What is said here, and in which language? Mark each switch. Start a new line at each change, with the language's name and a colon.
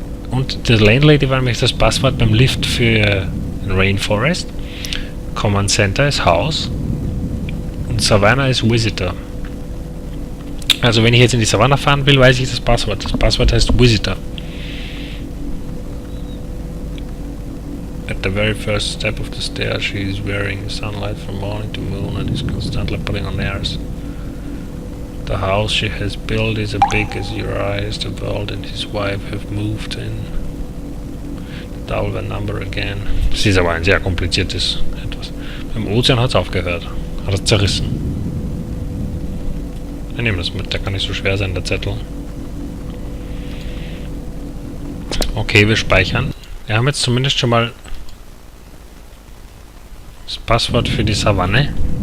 German: Und The Landlady war nämlich das Passwort beim Lift für Rainforest. Command Center ist Haus. Und Savannah ist Visitor. Also wenn ich jetzt in die Savanne fahren will, weiß ich das Passwort. Das Passwort heißt Visitor.
English: At the very first step of the stair, she is wearing sunlight from morning to moon and is constantly putting on airs. The house she has built is as big as your eyes. The world and his wife have moved in. The double number again.
German: Das ist aber ein sehr kompliziertes etwas. Beim Ozean hat es aufgehört. Hat es zerrissen. Wir nehmen das mit, der kann nicht so schwer sein, der Zettel. Okay, wir speichern. Wir haben jetzt zumindest schon mal das Passwort für die Savanne.